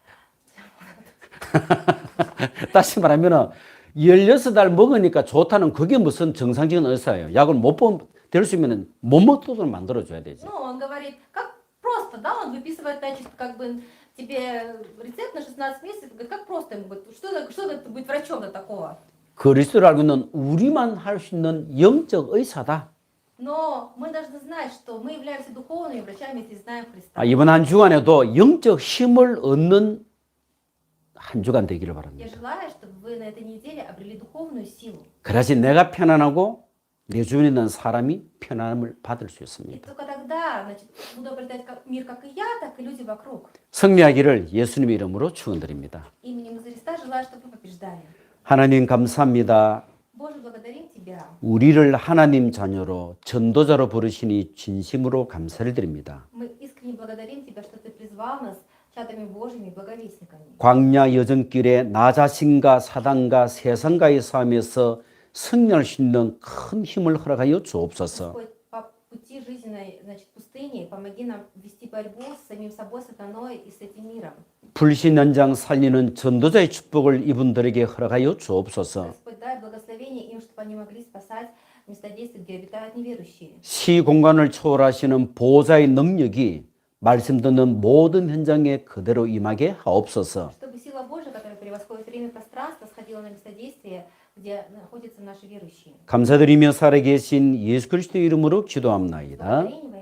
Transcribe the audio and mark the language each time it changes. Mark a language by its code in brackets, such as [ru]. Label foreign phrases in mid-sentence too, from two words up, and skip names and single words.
[ko] 다시 말하면 16달 먹으니까 좋다는 그게 무슨 정상적인 의사예요. 약을 못 될 수 있으면 못 먹도록 만들어줘야 되지. [ru] Ну, он говорит, как просто, да, он выписывает, значит, как бы тебе рецепт на 16 месяцев, говорит, как просто ему, говорит, что это быть врачом-то такого? [ko] 그리스도를 알고 있는 우리만 할 수 있는 영적 의사다. [ru] Но мы должны знать, что мы являемся духовными врачами, если знаем Христа. [ko] 이번 한 주간에도 영적 힘을 얻는 한 주간 되기를 [ru] Я [ko] 바랍니다. [ru] желаю, чтобы вы на этой неделе обрели духовную силу. [ko] 그래야지 내가 편안하고 내 주변에 있는 사람이 편안함을 받을 수 [ru] И [ko] 있습니다. [ru] только тогда, значит, буду обретать мир как и я, так и люди вокруг. [ko] 승리하기를 예수님의 이름으로 축원드립니다. [ru] Именем Иисуса Христа желаю, чтобы вы побеждали. [ko] 하나님 감사합니다. [ru] Боже, благодарим Тебя. [ko] 우리를 하나님 자녀로 전도자로 부르시니 진심으로 감사를 드립니다. [ru] Мы искренне благодарим Тебя, что Ты призвал нас чадами Божьими, благовестниками. [ko] 광야 여정길에 나 자신과 사단과 세상과의 싸움에서 승리할 수 있는 큰 힘을 허락하여 주옵소서. [ru] Господь, по пути жизненной, значит, пустыни, помоги нам вести борьбу с самим собой, сатаной и с этим миром. [ko] 불신 현장 살리는 전도자의 축복을 이분들에게 허락하여 주옵소서. [ru] Господь, дай благословение им, чтобы они могли спасать места действий, где обитают неверующие. [ko] 시 공간을 초월하시는 보호자의 능력이 말씀 듣는 모든 현장에 그대로 임하게 하옵소서. [ru] Чтобы сила Божия, которая превосходит время и пространство, сходила на место действия, где находятся наши верующие. [ko] 감사드리며 살아계신 예수 그리스도 이름으로 기도합나이다.